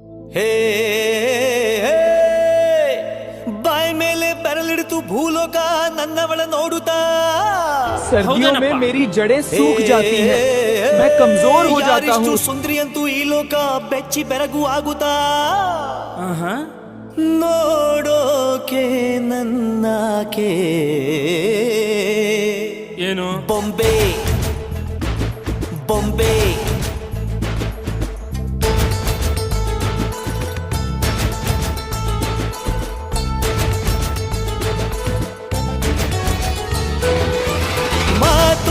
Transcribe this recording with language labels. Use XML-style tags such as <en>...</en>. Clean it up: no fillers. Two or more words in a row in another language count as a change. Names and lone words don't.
<kn>ಹೇ ಬಾಯ್ ಮೇಲೆ ಬೆರಳಿಡ್ತು ಭೂಲೋಕ ನನ್ನವಳ ನೋಡುತ್ತಾ</kn> <hi>सर्दियों में मेरी जड़ें सूख जाती हैं, मैं कमजोर हो जाता हूँ।</hi> <kn>ಸುಂದ್ರಿ ಅಂತೂ ಈ ಲೋಕ ಬೆಚ್ಚಿ ಬೆರಗು ಆಗುತ್ತಾ ನೋಡೋಕೆ ನನ್ನಾಕೆ ಏನು ಬೊಂಬೆ ಬೊಂಬೆ ಮಾತು</kn>